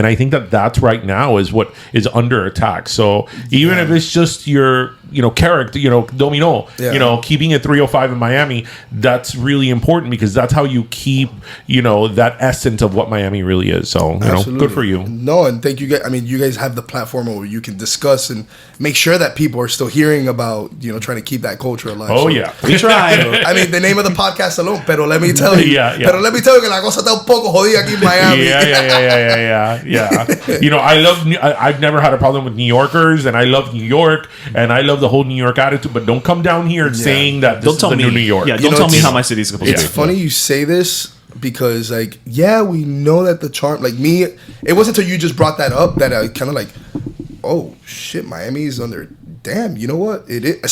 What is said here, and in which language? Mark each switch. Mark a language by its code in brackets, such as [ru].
[en] And I think that that's right now is what is under attack. So even if it's just your character, Domino, keeping it 305 in Miami, that's really important, because that's how you keep, that essence of what Miami really is. So, good for you. No, and thank you guys. I mean, you guys have the platform where you can discuss and make sure that people are still hearing about, trying to keep that culture alive. Oh, yeah. We try. I mean, the name of the podcast alone, pero let me tell you. Pero let me tell you [es] que la cosa está un poco jodida aquí en Miami. [en] Yeah. I've never had a problem with New Yorkers, and I love New York, and I love the whole New York attitude, but don't come down here saying that this is the new New York. Yeah, don't tell me how my city's supposed to be. It's funny you say this, because we know that the charm, me, it wasn't until you just brought that up that I kind of oh shit, Miami's under, damn, you know what it is.